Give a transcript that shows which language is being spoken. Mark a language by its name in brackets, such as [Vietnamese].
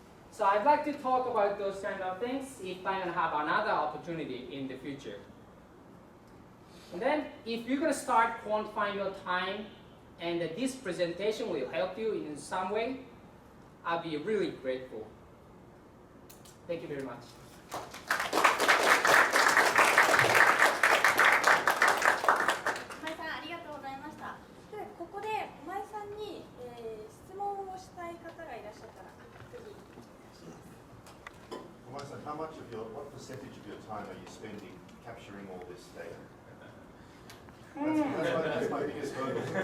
[English] So I'd like to talk about those kind of things if I'm going to have another opportunity in the future. And then, if you're going to start quantifying your time, and this presentation will help you in some way, I'll be really grateful. Thank you very much. [Japanese] 駒井さんありがとうございました。でここで駒井さんに、質問をしたい方がいらっしゃったらぜひお願いします。 [English] What percentage of your time are you spending capturing all this data? That's my biggest hurdle.